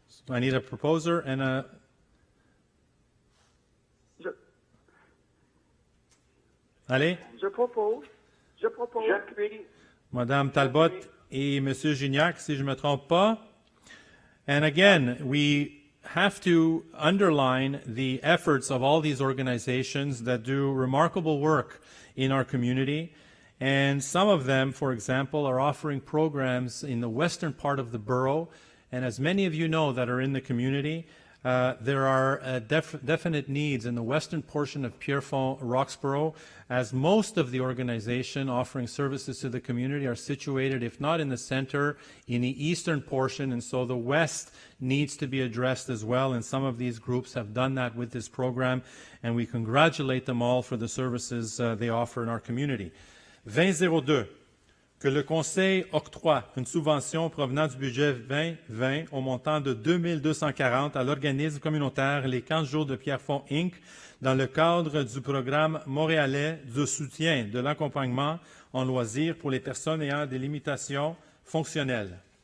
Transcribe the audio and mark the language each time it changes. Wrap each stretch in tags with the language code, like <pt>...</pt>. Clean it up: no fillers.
<en>I need a proposer and a...</en> <fr>Allez. Je propose. J'appuie. Madame Talbot et Monsieur Gignac, si je ne me trompe pas.</fr> <en>And again, we have to underline the efforts of all these organizations that do remarkable work in our community. And some of them, for example, are offering programs in the western part of the borough. And as many of you know that are in the community, there are definite needs in the western portion of Pierrefonds-Roxboro, as most of the organization offering services to the community are situated, if not in the center, in the eastern portion, and so the west needs to be addressed as well, and some of these groups have done that with this program, and we congratulate them all for the services they offer in our community.</en> <fr>2002. Que le Conseil octroie une subvention provenant du budget 2020 au montant de 2240 à l'organisme communautaire Les 15 jours de Pierrefonds Inc. dans le cadre du programme montréalais de soutien de l'accompagnement en loisirs pour les personnes ayant des limitations fonctionnelles.</fr>